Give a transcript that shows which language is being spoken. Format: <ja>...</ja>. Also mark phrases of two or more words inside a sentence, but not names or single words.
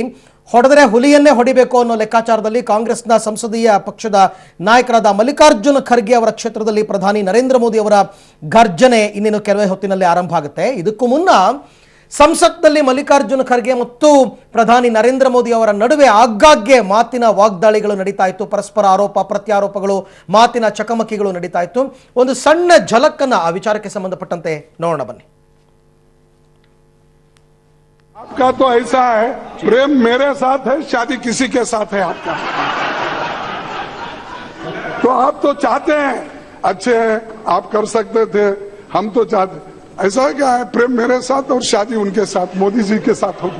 <kn>ಹೊಡೆದರೆ ಹುಲಿಯನ್ನೇ ಹೊಡಿಬೇಕು ಅನ್ನೋ ಲೆಕ್ಕಾಚಾರದಲ್ಲಿ ಕಾಂಗ್ರೆಸ್ನ ಸಂಸದೀಯ ಪಕ್ಷದ ನಾಯಕರಾದ ಮಲ್ಲಿಕಾರ್ಜುನ ಖರ್ಗೆ ಅವರ ಕ್ಷೇತ್ರದಲ್ಲಿ ಪ್ರಧಾನಿ ನರೇಂದ್ರ ಮೋದಿ ಅವರ ಗರ್ಜನೆ ಇನ್ನೇನು ಕೆಲವೇ ಹೊತ್ತಿನಲ್ಲಿ ಆರಂಭ ಆಗುತ್ತೆ. ಇದಕ್ಕೂ ಮುನ್ನ ಸಂಸತ್ನಲ್ಲಿ ಮಲ್ಲಿಕಾರ್ಜುನ ಖರ್ಗೆ ಮತ್ತು ಪ್ರಧಾನಿ ನರೇಂದ್ರ ಮೋದಿ ಅವರ ನಡುವೆ ಆಗಾಗ್ಗೆ ಮಾತಿನ ವಾಗ್ದಾಳಿಗಳು ನಡೀತಾ ಇತ್ತು. ಪರಸ್ಪರ ಆರೋಪ ಪ್ರತ್ಯಾರೋಪಗಳು, ಮಾತಿನ ಚಕಮಕಿಗಳು ನಡೀತಾ ಇತ್ತು. ಒಂದು ಸಣ್ಣ ಝಲಕ್ಕನ್ನ ಆ ವಿಚಾರಕ್ಕೆ ಸಂಬಂಧಪಟ್ಟಂತೆ ನೋಡೋಣ ಬನ್ನಿ.</kn> <hi>आपका तो ऐसा है, प्रेम मेरे साथ है, शादी किसी के साथ है आपका। तो आप तो चाहते हैं, अच्छे हैं, आप कर सकते थे, हम तो चाहते, ऐसा क्या है, प्रेम मेरे साथ और शादी उनके साथ, मोदी जी के साथ होगी।</hi>